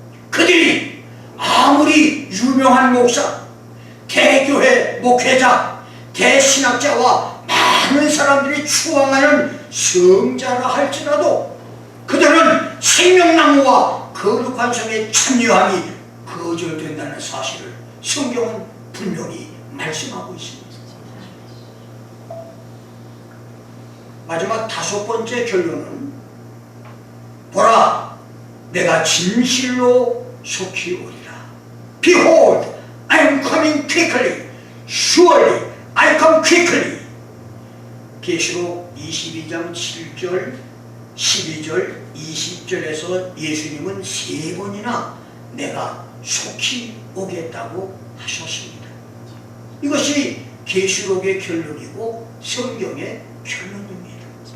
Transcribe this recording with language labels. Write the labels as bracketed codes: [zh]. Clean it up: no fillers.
[ko] 그들이 아무리 유명한 목사, 대교회 목회자, 대신학자와 많은 사람들이 추앙하는 성자라 할지라도 그들은 생명나무와 거룩한 성의 참여함이 거절된다는 사실을 성경은 분명히 말씀하고 있습니다. 마지막 5번째 결론은, 보라, 내가 진실로 속히 오리라. [en] Behold, I am coming quickly. Surely I come quickly. [ko] 계시록 22장 7절, 12절, 20절에서 예수님은 3번이나 내가 속히 오겠다고 하셨습니다. 이것이 계시록의 결론이고 성경의 결론입니다.